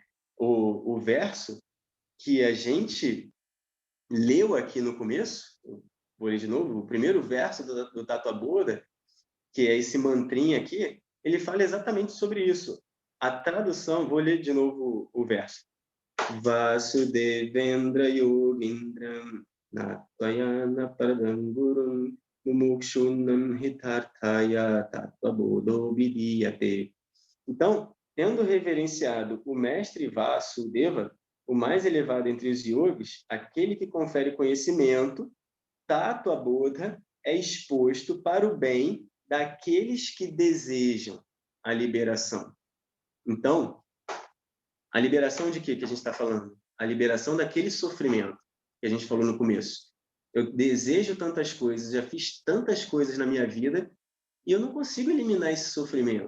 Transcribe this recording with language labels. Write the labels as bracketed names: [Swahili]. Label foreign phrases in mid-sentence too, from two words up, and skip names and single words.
[Portuguese] O verso que a gente leu aqui no começo, vou ler de novo, o primeiro verso do Tatuaboda, que é esse mantrinha aqui, ele fala exatamente sobre isso. A tradução, vou ler de novo o verso. [Sanskrit] वासुदेवेन्द्रयोगीन्द्रं नत्वा ज्ञानप्रदं गुरुम् मुमुक्षूणां हितार्थाय तत्त्वबोधोऽभिधीयते. [Portuguese] Então, tendo reverenciado o mestre Vasudeva, o mais elevado entre os yogis, aquele que confere conhecimento, tattva-bodha é exposto para o bem daqueles que desejam a liberação. Então, a liberação de quê que a gente está falando? A liberação daquele sofrimento que a gente falou no começo. Eu desejo tantas coisas, já fiz tantas coisas na minha vida e eu não consigo eliminar esse sofrimento.